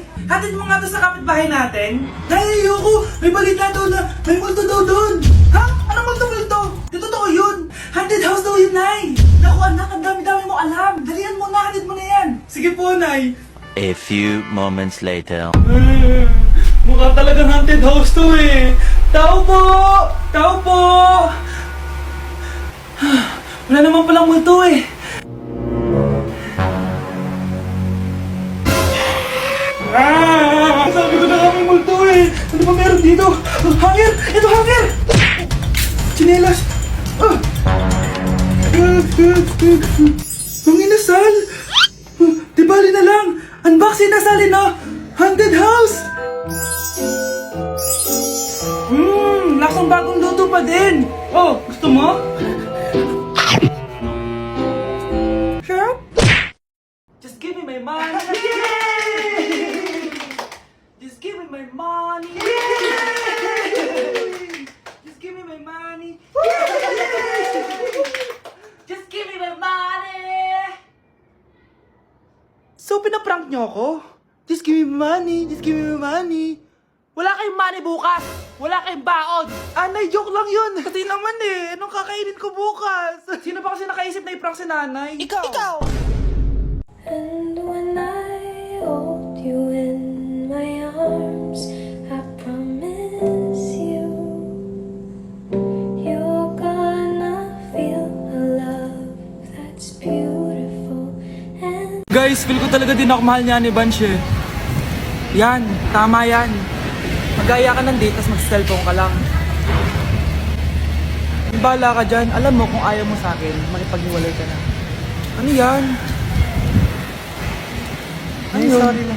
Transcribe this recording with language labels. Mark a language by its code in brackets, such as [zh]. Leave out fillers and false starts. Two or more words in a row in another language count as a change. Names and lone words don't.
[tl] Hatid mo nga to sa kapitbahay natin. Nay, ayoko! May balita daw na may multo daw doon! Ha? Anong multo-multo? Di totoo yun! Haunted house daw yun, Nay! Naku, anak, ang dami-dami mo alam! Dalian mo na, hatid mo na yan! Sige po, Nay! [en] A few moments later. [tl] Mukha talagang haunted house to eh! Tao po! Tao po! Wala naman palang multo eh! Sabi ko na nga may multo eh! Ano ba meron dito? Hangir! Ito hangir! Chinelas! Ang inasal! Di bali na lang! Unboxing na sali na! [en] Haunted house! [tl] Lasang bagong luto pa din! Oh, gusto mo? [en] Sure? Just give me my money! Yay! Just give me my money! Yay! Just give me my money! Just give me my money! So, [tl] pinaprank nyo ako? [en] Just give me my money! Just give me my money! [tl] Wala kayong money bukas! Wala kayong baon! Anay, joke lang yun! Kasi naman eh, anong kakainin ko bukas? Sino ba kasi nakaisip na i-prank si nanay? Ikaw! Ikaw! [en] And when I hold you in my arms, I promise you, you're gonna feel a love that's beautiful and [tl] Guys, feel ko talaga din ako mahal niya ni Banshee. Yan, tama yan. Gagaya ka ng date, tapos mag-cellphone ka lang. Bala ka dyan. Alam mo, kung ayaw mo sa akin, makipaghiwalay ka na. Ano yan? Ano yun? Sorry lang.